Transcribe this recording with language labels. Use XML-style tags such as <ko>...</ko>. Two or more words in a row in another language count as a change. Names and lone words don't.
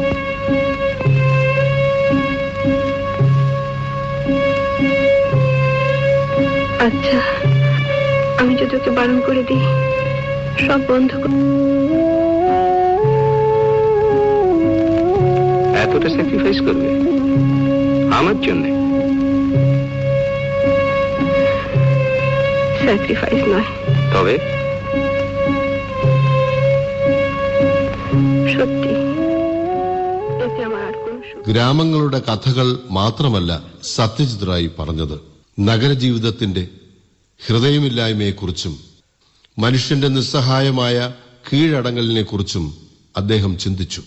<bn>আচ্ছা, আমি যদি ওকে বারণ করে দিই, সব বন্ধ এতটা স্যাক্রিফাইস করবে আমার জন্য? স্যাক্রিফাইস নয়, তবে</bn> <ml>സത്യം. ഗ്രാമങ്ങളുടെ കഥകൾ മാത്രമല്ല സത്യജിത് റായ് പറഞ്ഞത്. നഗരജീവിതത്തിന്റെ ഹൃദയമില്ലായ്മയെക്കുറിച്ചും മനുഷ്യന്റെ നിസ്സഹായമായ കീഴടങ്ങലിനെക്കുറിച്ചും അദ്ദേഹം ചിന്തിച്ചു.</ml>